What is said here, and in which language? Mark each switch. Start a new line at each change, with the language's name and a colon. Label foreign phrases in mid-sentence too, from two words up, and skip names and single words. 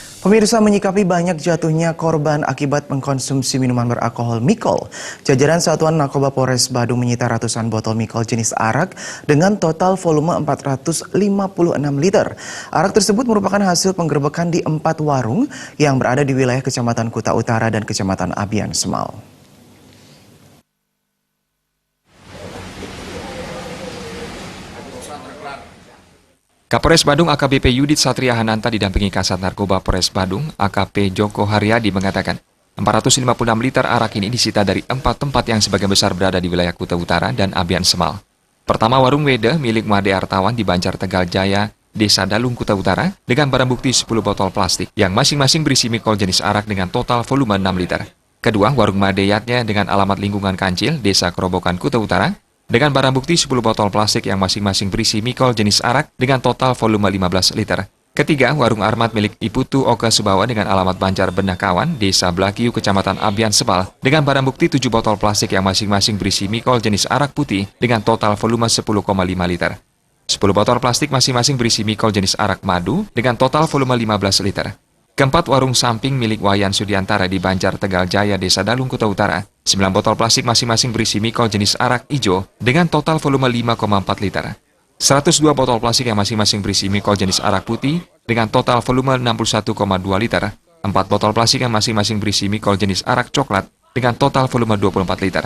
Indonesian: Pemirsa, menyikapi banyak jatuhnya korban akibat mengkonsumsi minuman beralkohol Mikol, jajaran Satuan Narkoba Polres Badung menyita ratusan botol Mikol jenis arak dengan total volume 456 liter. Arak tersebut merupakan hasil penggerbekan di 4 warung yang berada di wilayah Kecamatan Kuta Utara dan Kecamatan Abian Semal. Kapolres Badung AKBP Yudit Satria Hananta didampingi Kasat Narkoba Polres Badung AKP Joko Haryadi mengatakan 456 liter arak ini disita dari 4 tempat yang sebagian besar berada di wilayah Kuta Utara dan Abian Semal. Pertama, warung Wede milik Made Artawan di Banjar Tegal Jaya, Desa Dalung, Kuta Utara dengan barang bukti 10 botol plastik yang masing-masing berisi Mikol jenis arak dengan total volume 6 liter. Kedua, warung Made Yatnya dengan alamat lingkungan Kancil, Desa Kerobokan, Kuta Utara dengan barang bukti 10 botol plastik yang masing-masing berisi Mikol jenis arak dengan total volume 15 liter. Ketiga, warung Armat milik Iputu Oka Subawa dengan alamat Banjar Benakawan, Desa Blakiu, Kecamatan Abian Sebal dengan barang bukti 7 botol plastik yang masing-masing berisi Mikol jenis arak putih dengan total volume 10,5 liter. 10 botol plastik masing-masing berisi Mikol jenis arak madu dengan total volume 15 liter. Keempat, warung samping milik Wayan Sudiantara di Banjar Tegal Jaya, Desa Dalung, Kuta Utara. 9 botol plastik masing-masing berisi Mikol jenis arak hijau dengan total volume 5,4 liter. 102 botol plastik yang masing-masing berisi Mikol jenis arak putih dengan total volume 61,2 liter. 4 botol plastik yang masing-masing berisi Mikol jenis arak coklat dengan total volume 24 liter.